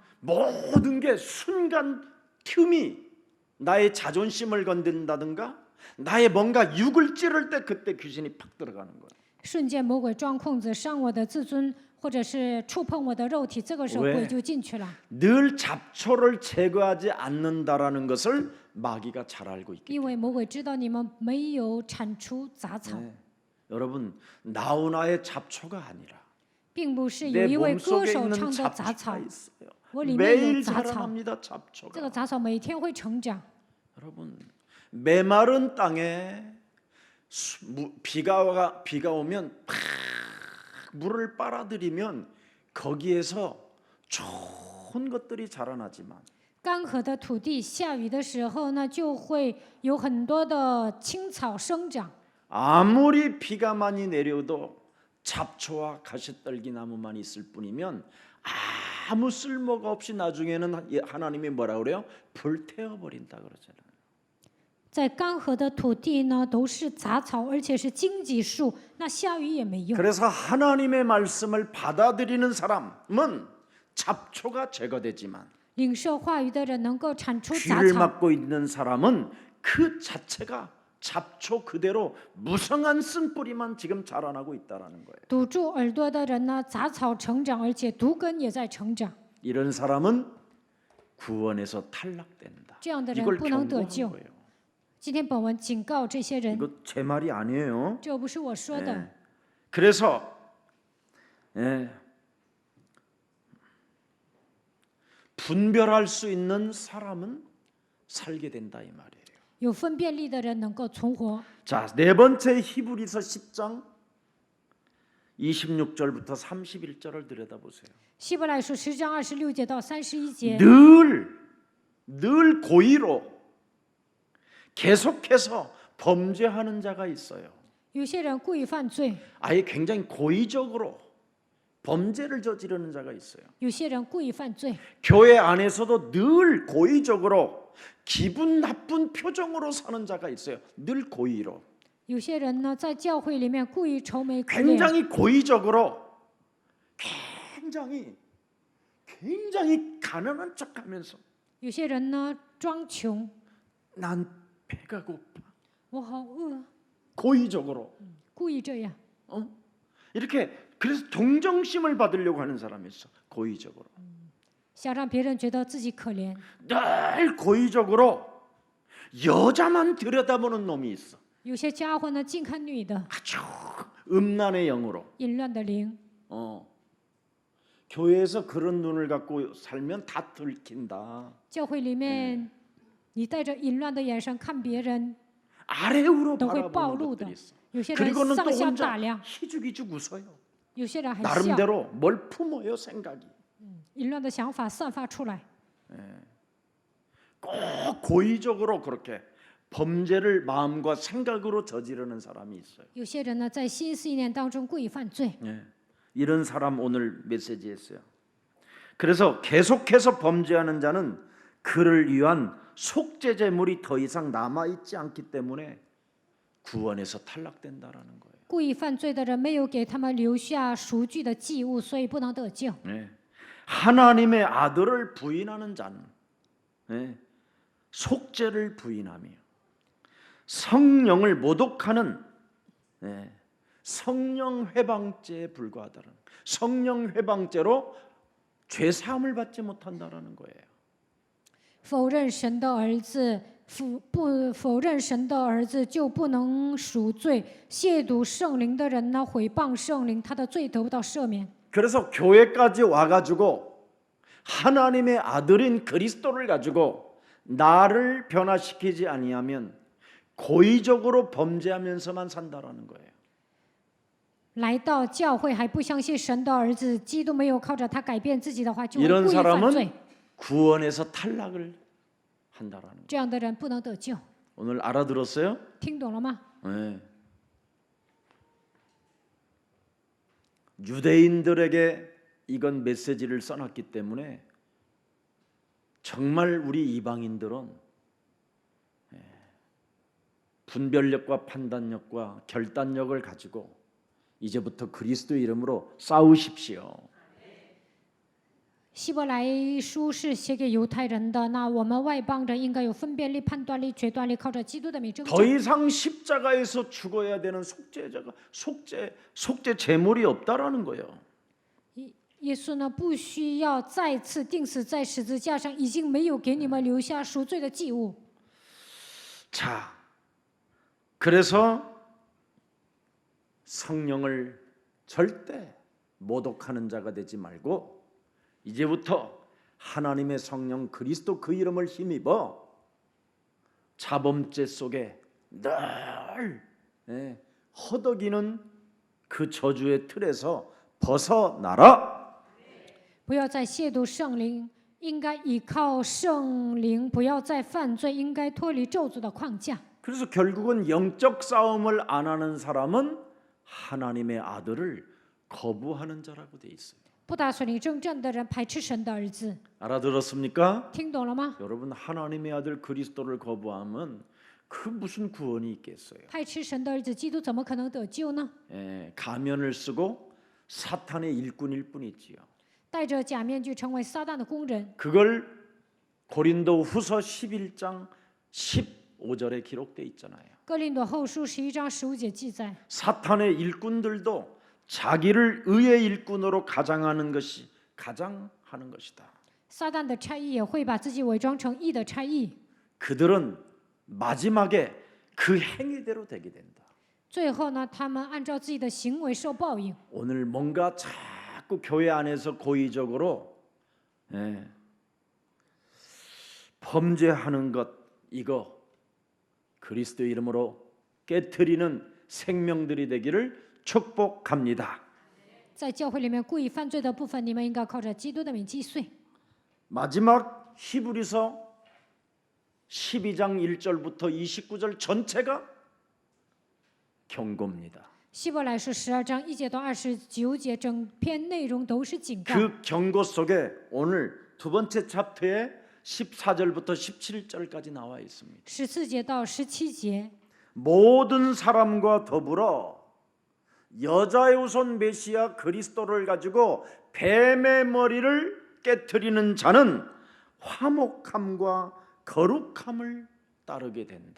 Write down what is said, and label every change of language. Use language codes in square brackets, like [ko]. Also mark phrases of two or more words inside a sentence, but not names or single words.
[ko] 모든 게 순간 틈이 나의 자존심을 건든다든가 나의 뭔가 육을 찌를 때 그때 귀신이 팍 들어가는 거예요. [zh] 瞬间魔鬼钻空子，伤我的自尊，或者是触碰我的肉体，这个时候 [ko] 왜 [zh] 鬼就进去了。 [ko] 늘 잡초를 제거하지 않는다라는 것을 마귀가 잘 알고 있기 [zh] 因为魔鬼知道你们没有铲除杂草， [ko] 때문에 여러분 나훈아의 잡초가 아니라 [zh] 并不是有 [ko] 내 [zh] 一位歌 [ko] 몸속에 [zh] 手 [ko] 있는 [zh] 唱的杂 [ko] 잡초가 [zh] 草， [ko] 있어요. [zh] 我里面有 [ko] 매일 [zh] 杂草， [ko] 자라납니다. [zh] 这 [ko] 잡초가. [zh] 个杂草每天会成长。 [ko] 여러분 메마른 땅에 비가 오면 팍 물을 빨아들이면 거기에서 좋은 것들이 자라나지만 [zh] 干涸的土地下雨的时候呢，就会有很多的青草生长。 [ko] 아무리 비가 많이 내려도 잡초와 가시떨기나무만 있을 뿐이면 아무 쓸모가 없이 나중에는 하나님이 뭐라 그래요? 불태워버린다 그러잖아요. [zh] 在干涸的土地呢，都是杂草，而且是荆棘树，那下雨也没用。 [ko] 그래서 하나님의 말씀을 받아들이는 사람은 잡초가 제거되지만 [zh] 领受话语的人能够铲除杂 [ko] 귀를 [zh] 草， [ko] 막고 있는 사람은 그 자체가 잡초 그대로 무성한 쓴뿌리만 지금 자라나고 있다라는 거예요. [zh] 堵住耳朵的人呢，杂草成长，而且毒根也在成长。 [ko] 이런 사람은 구원에서 탈락된다. [zh] 这样的人 [ko] 이걸 [zh] 不能得 [ko] 경고하는 [zh] 救。 [ko] 거예요. [zh] 今天本文警告这些人， [ko] 이거 제 말이 아니에요. [zh] 这不是我说的。 [ko] 예. 그래서 예. 분별할 수 있는 사람은 살게 된다 이 말이에요. [zh] 有分辨力的人能够存活。 [ko] 자, 네 번째 히브리서 10장 26절부터 31절을 들여다보세요. [zh] 希伯来书10章26节到31节， [ko] 늘 고의로 계속해서 범죄하는 자가 있어요. [zh] 有些人故意犯罪， [ko] 아예 굉장히 고의적으로 범죄를 저지르는 자가 있어요. [zh] 有些人故意犯罪， [ko] 교회 안에서도 늘 고의적으로 기분 나쁜 표정으로 사는 자가 있어요. 늘 고의로. [zh] 有些人呢在教会里面故意愁眉苦脸， [ko] 굉장히 고의적으로 굉장히 가난한 척하면서 [zh] 有些人呢装穷， [ko] 난 배가 고파. [zh] 我好饿， [ko] 고의적으로. [zh] 故意这样。 [ko] 이렇게 그래서 동정심을 받으려고 하는 사람이 있어. 고의적으로. [zh] 想让别人觉得自己可怜， [ko] 늘 고의적으로 여자만 들여다보는 놈이 있어. [zh] 有些家伙呢净看女的， [ko] 아주 음란의 영으로. [zh] 淫乱的灵。 [ko] 교회에서 그런 눈을 갖고 살면 다 들킨다. [zh] 教会里面，你带着淫乱的眼神看别人， [ko] 아래우로 [zh] 都会暴 [ko] 바라보는 [zh] 露的 [ko] 것들이 있어. 。 [zh] 有些人 [ko] 그리고는 또 [zh] 上下 [ko] 혼자 [zh] 打量， [ko] 희죽희죽 웃어요. [zh] 有些人还笑， [ko] 나름대로 뭘 품어요 생각이. [zh] 淫乱的想法散发出来。 [ko] 꼭 고의적으로 그렇게 범죄를 마음과 생각으로 저지르는 사람이 있어요. [zh] 有些人呢在心思意念当中故意犯罪， [ko] 이런 사람 오늘 메시지했어요. 그래서 계속해서 범죄하는 자는 그를 위한 속죄 제물이 더 이상 남아 있지 않기 때문에 구원에서 탈락된다라는 거예요. [zh] 故意犯罪的人没有给他们留下赎具的祭物，所以不能得救。 [ko] 하나님의 아들을 부인하는 자는 속죄를 부인하며 성령을 모독하는 성령 회방죄에 불과하다는, 성령 회방죄로 죄 사함을 받지 못한다라는 거예요. [zh] 否认神的儿子，否认神的儿子就不能赎罪。亵渎圣灵的人呢，毁谤圣灵，他的罪得不到赦免。 [ko] 그래서 교회까지 와가지고 하나님의 아들인 그리스도를 가지고 나를 변화시키지 아니하면 고의적으로 범죄하면서만 산다라는 거예요. [zh] 来到教会还不相信神的儿子，基督没有靠着他改变自己的话，就会 [ko] 이런 [zh] 故意犯罪。 [ko] 사람은 구원에서 탈락을 한다라는 거예요. [zh] 这样的人不能得救， [ko] 오늘 알아들었어요? [zh] 听懂了吗？ [ko] 네. 유대인들에게 이건 메시지를 써놨기 때문에 정말 우리 이방인들은 분별력과 판단력과 결단력을 가지고 이제부터 그리스도 이름으로 싸우십시오. [zh] 希伯来书是写给犹太人的，那我们外邦人应该有分辨力、判断力、决断力，靠着基督的名征 [ko] 더 [zh] 战。 [ko] 이상 십자가에서 죽어야 되는 속죄 제물이 없다라는 거예요. [zh] 耶稣呢，不需要再次钉死在十字架上，已经没有给你们留下赎罪的祭物。 [ko] 자, 그래서 성령을 절대 모독하는 자가 되지 말고 이제부터 하나님의 성령 그리스도 그 이름을 힘입어 자범죄 속에 늘 허덕이는 그 저주의 틀에서 벗어나라. [zh] 不要再亵渎圣灵，应该依靠圣灵，不要再犯罪，应该脱离咒诅的框架。 [ko] 그래서 결국은 영적 싸움을 안 하는 사람은 하나님의 아들을 거부하는 자라고 돼 있어요. [zh] 不打属灵征战的人排斥神的儿子， [ko] 알아들었습니까? [zh] 听懂了吗？ [ko] 여러분 하나님의 아들 그리스도를 거부하면 그 무슨 구원이 있겠어요? [zh] 排斥神的儿子基督，怎么可能得救呢？ [ko] 가면을 쓰고 사탄의 일꾼일 뿐이지요. [zh] 戴着假面具成为撒旦的工人， [ko] 그걸 고린도후서 11장 15절에 기록돼 있잖아요. [zh] 哥林多后书11章15节记载， [ko] 사탄의 일꾼들도 자기를 의의 일꾼으로 가장하는 것이 가장하는 것이다. [zh] 撒旦的差役也会把自己伪装成义的差役， [ko] 그들은 마지막에 그 행위대로 되게 된다. [zh] 最后呢，他们按照自己的行为受报应。 [ko] 오늘 뭔가 자꾸 교회 안에서 고의적으로 범죄하는 것 이거 그리스도 이름으로 깨트리는 생명들이 되기를 축복합니다. [zh] 在教会里面故意犯罪的部分，你们应该靠着基督的名击碎。 [ko] 마지막 히브리서 12장 1절부터 29절 전체가 경고입니다. [zh] 希伯来书12章1节到29节，整篇内容都是警告。 [ko] 그 경고 속에 오늘 두 번째 챕터에 14절부터 17절까지 나와 있습니다. [zh] 14 节到17节， [ko] 모든 사람과 더불어 여자의 후손 메시아 그리스도를 가지고 뱀의 머리를 깨트리는 자는 화목함과 거룩함을 따르게 된다.